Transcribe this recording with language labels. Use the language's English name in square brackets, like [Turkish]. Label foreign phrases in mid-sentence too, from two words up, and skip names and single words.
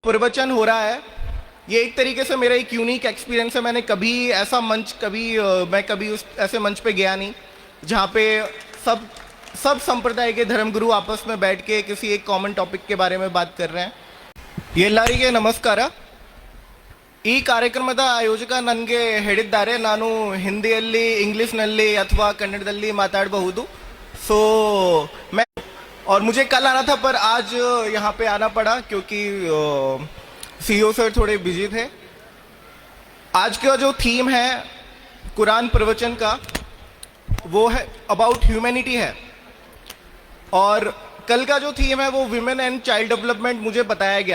[Hindi] प्रवचन हो रहा है, ये एक तरीके से मेरा एक [English] unique experience [Hindi] है। मैंने कभी ऐसा मंच मैं कभी उस ऐसे मंच पे गया नहीं जहाँ पे सब सब संप्रदाय के धर्मगुरु आपस में बैठ के किसी एक [English] common topic [Hindi] के बारे में बात कर रहे हैं। [Kannada] ಎಲ್ಲರಿಗೆ ನಮಸ್ಕಾರ। ಈ ಕಾರ್ಯಕ್ರಮದ ಆಯೋಜಕ ನನಗೆ ಹೇಳಿದ್ದಾರೆ ನಾನು ಹಿಂದಿಯಲ್ಲಿ ಇಂಗ್ಲಿಷ್ನಲ್ಲಿ ಅಥವಾ ಕನ್ನಡದಲ್ಲಿ ಮಾತಾಡಬಹುದು। [Hindi] सो मैं और मुझे कल आना था पर आज यहाँ पे आना पड़ा क्योंकि [English] CEO sir [Hindi] थोड़े बिजी थे। आज का जो थीम है कुरान प्रवचन का वो है [English] about humanity [Hindi] है, और कल का जो थीम है वो [English] women and child development [Hindi] मुझे बताया गया।